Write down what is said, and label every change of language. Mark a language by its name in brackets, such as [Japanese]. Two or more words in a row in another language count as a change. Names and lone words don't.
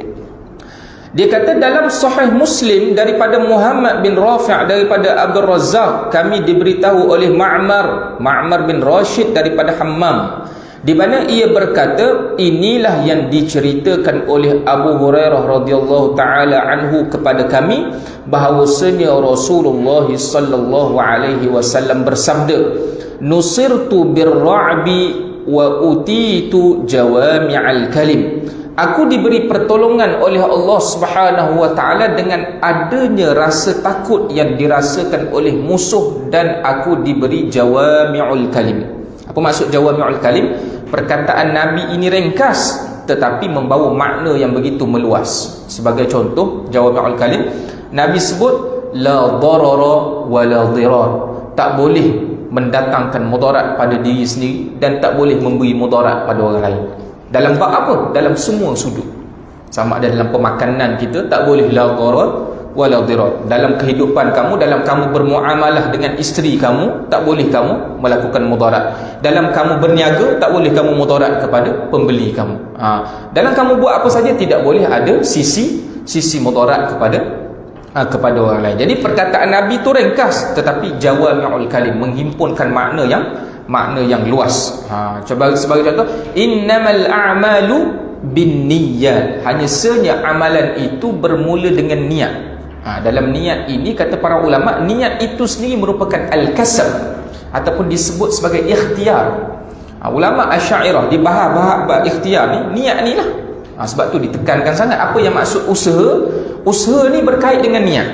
[Malay] Dia kata dalam Sahih Muslim daripada Muhammad bin Rafi', daripada Abdul Razzaq, kami diberitahu oleh Ma'mar bin Rashid daripada Hammam, di mana ia berkata, inilah yang diceritakan oleh Abu Hurairah [Arabic] رضي الله تعالى عنه [Malay] kepada kami, bahawasanya Rasulullah [Arabic] صلى الله عليه وسلم [Malay] bersabda, [Arabic] نصرت بالرعب وأوتيت جوامع الكلم. [Malay] Aku diberi pertolongan oleh Allah [Arabic] سبحانه وتعالى [Malay] dengan adanya rasa takut yang dirasakan oleh musuh, dan aku diberi [Arabic] جوامع الكلم. [Malay] Apa maksud [Arabic] جوامع الكلم? [Malay] Perkataan Nabi ini ringkas tetapi membawa makna yang begitu meluas. Sebagai contoh [Arabic] جوامع الكلم, [Malay] Nabi sebut [Arabic] لا ضرر ولا ضرار, [Malay] tak boleh mendatangkan mudarat pada diri sendiri dan tak boleh memberi mudarat pada orang lain. Dalam bab apa? Dalam semua sudut. Sama ada dalam pemakanan kita, tak boleh [Arabic] لا ضرر ولا ضرار. [Malay] Dalam kehidupan kamu, dalam kamu bermuamalah dengan isteri kamu, tak boleh kamu melakukan mudarat. Dalam kamu berniaga, tak boleh kamu mudarat kepada pembeli kamu. Dalam kamu buat apa saja, tidak boleh ada sisi mudarat kepada orang lain. Jadi perkataan Nabi itu ringkas tetapi [Arabic] جوامع الكلم, [Malay] menghimpunkan makna yang luas. Coba sebagai contoh, [Arabic] إنما الأعمال بالنيات, [Malay] hanya sahaja amalan itu bermula dengan niat. Dalam niat ini, kata para ulama, niat itu sendiri merupakan al-kasab ataupun disebut sebagai ikhtiar. Ulama Asy'ariyah di bahas ikhtiar ni, niat ni lah. Sebab tu ditekankan sangat apa yang maksud usaha ni berkait dengan niat.